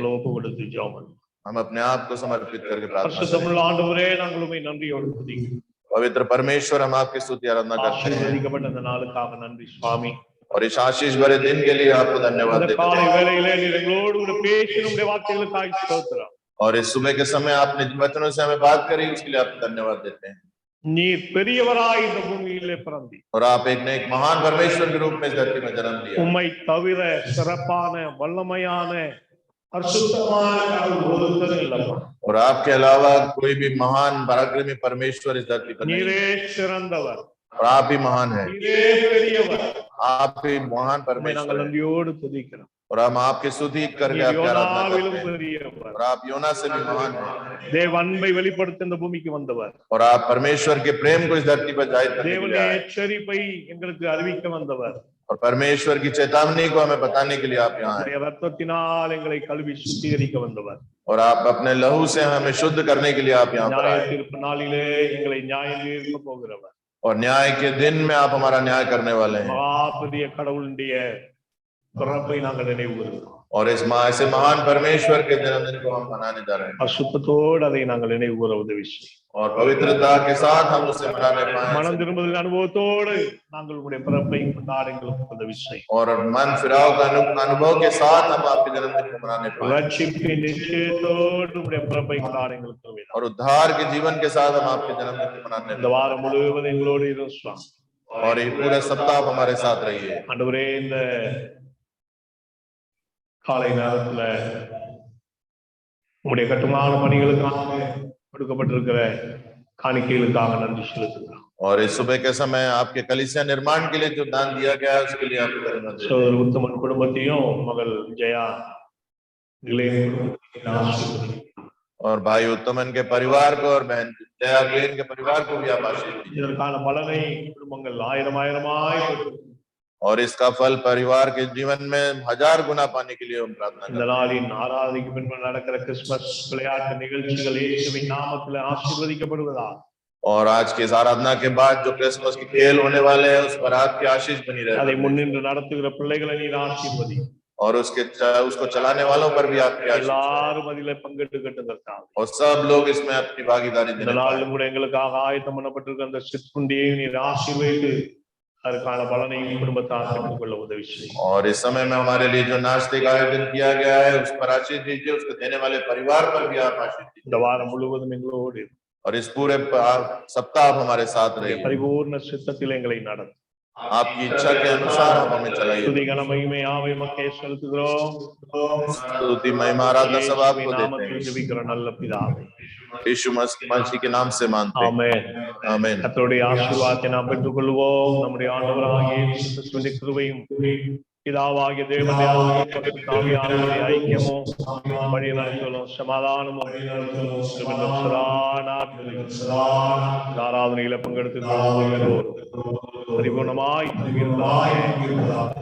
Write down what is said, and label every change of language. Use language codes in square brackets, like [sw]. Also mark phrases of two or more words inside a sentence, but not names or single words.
[ta] நம்மள ஒப்பு கொடுத்து ஜெபம் பண்ணுவோம். [hi] हम अपने आप को समर्पित करके प्रार्थना करें। [ta] பரிசுத்தமுள்ள ஆண்டவரே, நாங்கள் உம்மை நன்றியோடு துதிக்கிறோம். [hi] पवित्र परमेश्वर, हम आपकी स्तुति आराधना करते हैं [ta] ஆசீர்வதிக்கப்பட்ட இந்த நாளுக்காக நன்றி சுவாமி. [hi] और इस आशीष भरे दिन के लिए आपको धन्यवाद [ta] இந்த [hi] देते [ta] காலை [hi] हैं। [ta] வேளையிலே நீர் எங்களோடு கூட பேசி நம்முடைய வார்த்தைகளுக்காய் ஸ்தோத்திரம். [hi] और इस सुबह के समय आपने जिन वचनों से हमें बात करी उसके लिए आपको धन्यवाद देते हैं। [ta] நீர் பெரியவராய் இந்த பூமியிலே பிறந்தீர். [hi] और आप एक ने एक महान परमेश्वर के रूप में इस धरती में जन्म लिया। [ta] உம்மை தவிர சிறப்பான வல்லமையான பரிசுத்தமான கடவுள் ஒருத்தரும் இல்லப்பா. [hi] और आपके अलावा कोई भी महान पराक्रमी परमेश्वर इस धरती पर नहीं [ta] நீரே [hi] है। [ta] சிறந்தவர், [hi] और आप ही महान है, [ta] நீரே பெரியவர். [hi] आप ही महान [ta] உம்மை [hi] परमेश्वर [ta] நாங்கள் [hi] है। [ta] நன்றியோடு துதிக்கிறோம். [hi] और हम आपकी स्तुति करके [ta] நீர் [hi] आपकी आराधना [ta] யோனாவிலும் [hi] करते हैं। [ta] பெரியவர். [hi] और आप योना से भी महान हैं। [ta] தேவ அன்பை வெளிப்படுத்த இந்த பூமிக்கு வந்தவர். [hi] और आप परमेश्वर के प्रेम को इस धरती पर जाहिर करने के लिए [ta] தேவனுடைய [hi] आए। [ta] எச்சரிப்பை எங்களுக்கு அறிவிக்க வந்தவர். [hi] और परमेश्वर की चेतावनी को हमें बताने के लिए आप यहाँ आए। [ta] உம்முடைய ரத்தத்தினால் எங்களை கழுவி சுத்திகரிக்க வந்தவர். [hi] और आप अपने लहू से हमें शुद्ध करने के लिए आप यहाँ पर [ta] நியாய [hi] आए। [ta] தீர்ப்பு நாளிலே எங்களை நியாயம் தீர்க்க போகிறவர். [hi] और न्याय के दिन में आप हमारा न्याय करने वाले हैं। [ta] மகாபெரிய கடவுளுடைய பிறப்பை நாங்கள் நினைவு கூறுகிறோம். [hi] और इस ऐसे महान परमेश्वर के जन्मदिन को हम मनाने जा रहे हैं। [ta] அசுத்தத்தோடு அதை நாங்கள் நினைவு கூற உதவி செய்யும். [hi] और पवित्रता के साथ हम उसे मनाने [ta] மனம் [hi] पाए। [ta] திரும்புதல் அனுபவத்தோடு நாங்கள் உங்களுடைய பிறப்பை கொண்டாட எங்களுக்கு உதவி செய்யும். [hi] और मन फिराव का अनुभव के साथ हम आपके जन्मदिन को मनाने पाए। [ta] ரட்சிப்பின் நிச்சயத்தோடு உங்களுடைய பிறப்பை கொண்டாட எங்களுக்கு உதவி செய்யும். [hi] और उद्धार के जीवन के साथ हम आपके जन्मदिन को मनाने [ta] இந்த வாரம் முழுவதும் எங்களோடு இரும் சுவாமி. [hi] और ये पूरे सप्ताह आप हमारे साथ रहिए। [ta] ஆண்டவரே, இந்த காலை நேரத்துல உங்களுடைய கட்டுமான பணிகளுக்காக கொடுக்கப்பட்டிருக்கிற காணிக்கைகளுக்காக நன்றி செலுத்துகிறோம். [hi] और इस सुबह के समय आपके कलीसिया निर्माण के लिए जो दान दिया गया है उसके लिए आपको धन्यवाद देते हैं। [ta] சோதரர் உத்தமன் குடும்பத்தையும் மகள் ஜெயா கிளேன் குடும்பத்தையும் ஆசீர்வதிக்கிறோம். [hi] और भाई उत्तमन के परिवार को और बहन जया ग्लेन के परिवार को भी आप आशीष दीजिए। [ta] இதற்கான பலனை குடும்பங்கள் ஆயிரம் ஆயிரமாய் பெற்று [hi] और इसका फल परिवार के जीवन में 1000 गुना पाने के लिए हम प्रार्थना [ta] இந்த [hi] करते हैं। [ta] நாளின் ஆராதனைக்கு பின்பு நடக்கிற கிறிஸ்துமஸ் விளையாட்டு நிகழ்ச்சிகள் இயேசுவின் நாமத்தில் ஆசீர்வதிக்கப்படுவதா. [hi] और आज की इस आराधना के बाद जो क्रिसमस के खेल होने वाले हैं उस पर आपकी आशीष बनी [ta] அதை [hi] रहे। [ta] முன்னின்று நடத்துகிற பிள்ளைகளை நீர் ஆசீர்வதி. [hi] और उसको चलाने वालों पर भी आपकी आशीष [ta] எல்லாரும் அதிலே பங்கெடுக்கட்டதற்காக [hi] और सब लोग इसमें अपनी भागीदारी [ta] இந்த [hi] देने पाएं। [ta] நாளிலும் கூட எங்களுக்காக ஆயத்தம் பண்ணப்பட்டிருக்க அந்த சிற்றுண்டியையும் நீர் ஆசீர்வதித்து அதற்கான பலனையும் குடும்பத்தார் பெற்றுக்கொள்ள உதவி செய்யும். [hi] और इस समय में हमारे लिए जो नाश्ते का आयोजन किया गया है उस पर आशीष दीजिए, उसको देने वाले परिवार पर भी आप आशीष दीजिए। [ta] இந்த வாரம் முழுவதும் எங்களோடு இரு. [hi] और इस पूरे सप्ताह आप हमारे साथ रहिए। [ta] பரிபூர்ண சித்தத்தில் எங்களை நடத்தும். [hi] आपकी इच्छा के अनुसार आप हमें चलाइए। [ta] துதிகன மகிமை யாவையுமக்கே செலுத்துகிறோம். [hi] स्तुति महिमा आराधना सब आपको [ta] இயேசுவின் [hi] देते [ta] நாமத்தில் [hi] हैं। [ta] ஜெபிக்கிற நல்ல பிதாவே. [hi] यीशु मसीह के नाम से मानते हैं। [ta] ஆமென். [hi] आमीन। [ta] கர்த்தருடைய ஆசீர்வாதத்தை நாம் பெற்றுக்கொள்வோம். நம்முடைய ஆண்டவராகிய இயேசு கிறிஸ்துவின் கிருபையும் பிதாவாகிய தேவனுடைய அன்பும் பரிசுத்த ஆவியானவருடைய ஐக்கியமும் வழிநடத்தலும் சமாதானமும் கிருபையும் சதா நாட்களிலும் ஆராதனையில பங்கெடுத்து பரிபூர்ணமாய் இருப்பதாக.